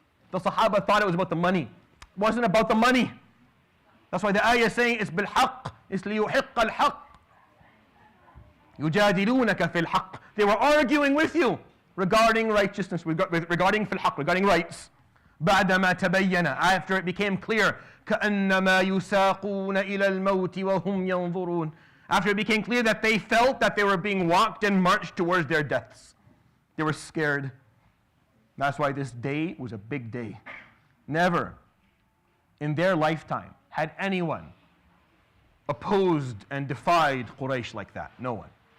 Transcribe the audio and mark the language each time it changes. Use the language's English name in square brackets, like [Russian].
[English] The Sahaba thought it was about the money. It wasn't about the money. That's why the ayah is saying it's bil haqq. It's [Arabic] liyuhiqqa al haqq. يجادلونك في الحق. [English] They were arguing with you regarding righteousness, regarding [Arabic] في الحق, [English] regarding rights. [Arabic] بعدما تبين, [English] after it became clear, [Arabic] كأنما يساقون إلى الموت وهم ينظرون. [English] After it became clear that they felt that they were being walked and marched towards their deaths. They were scared. That's why this day was a big day. Never in their lifetime had anyone opposed and defied Quraysh like that. No one.